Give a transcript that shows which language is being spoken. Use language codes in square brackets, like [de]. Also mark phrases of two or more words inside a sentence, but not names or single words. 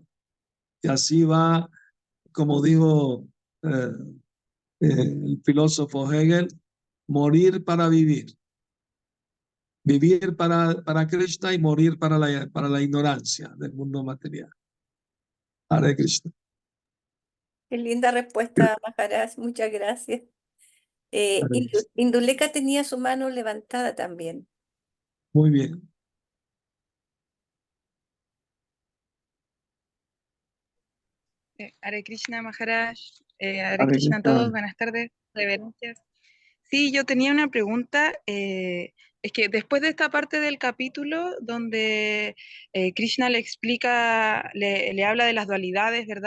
[es] Y así va, como dijo el filósofo Hegel, morir para vivir. Vivir para Krishna y morir para la ignorancia del mundo material. Hare Krishna. Qué linda respuesta, Maharaj. Muchas gracias. Hare Krishna. Induleka tenía su mano levantada también. Muy bien. Hare Krishna, Maharaj. Hare Hare Krishna a Krishna. todos. Buenas tardes. Reverencias. Sí, yo tenía una pregunta. Es que después de esta parte del capítulo donde Krishna le explica, le habla de las dualidades, ¿verdad?